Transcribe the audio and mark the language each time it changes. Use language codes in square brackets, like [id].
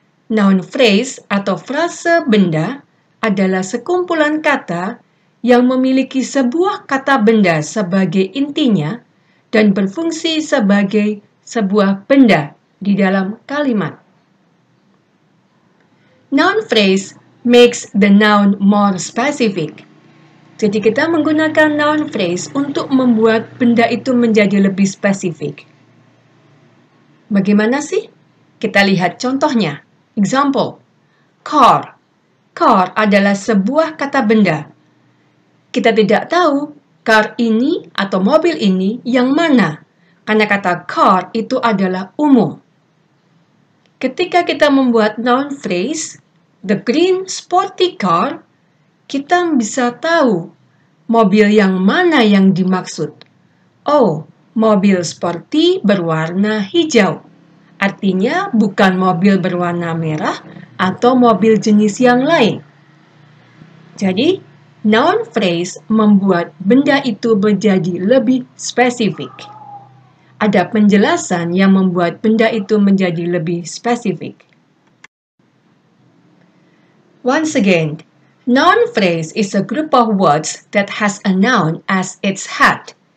[id] Noun phrase atau frase benda adalah sekumpulan kata yang memiliki sebuah kata benda sebagai intinya dan berfungsi sebagai sebuah benda di dalam kalimat. [en] Noun phrase makes the noun more specific. [id] Jadi kita menggunakan noun phrase untuk membuat benda itu menjadi lebih spesifik. Bagaimana sih? Kita lihat contohnya. Example, car. Car adalah sebuah kata benda. Kita tidak tahu car ini atau mobil ini yang mana, karena kata car itu adalah umum. Ketika kita membuat noun phrase, [en] the green sporty car, [id] kita bisa tahu mobil yang mana yang dimaksud. Oh, mobil sporty berwarna hijau. Artinya bukan mobil berwarna merah atau mobil jenis yang lain. Jadi, noun phrase membuat benda itu menjadi lebih spesifik. Ada penjelasan yang membuat benda itu menjadi lebih spesifik. [en] Once again, noun phrase is a group of words that has a noun as its head.